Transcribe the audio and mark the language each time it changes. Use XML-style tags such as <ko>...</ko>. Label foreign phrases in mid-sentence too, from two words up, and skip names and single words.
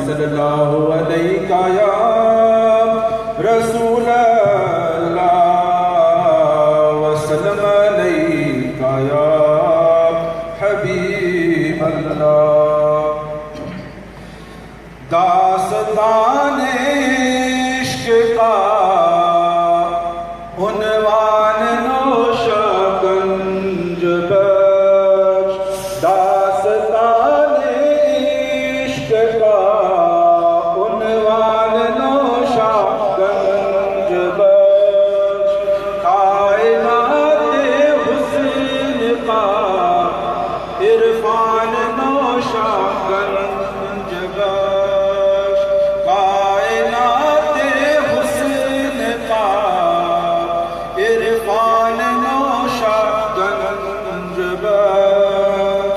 <ar>صلی اللہ علیہ یا رسول اللہ وسلم علیہ یا حبیب اللہ۔</ar> <ur>داستان عشق کا عنوان نوشہ گنج بخش، داستان عشق کا عنوان نوشہ گنج بخش، کائنات حسن کا عرفان نوشہ گنج بخش، کائنات حسن کا عرفان نوشہ گنج بخش۔</ur>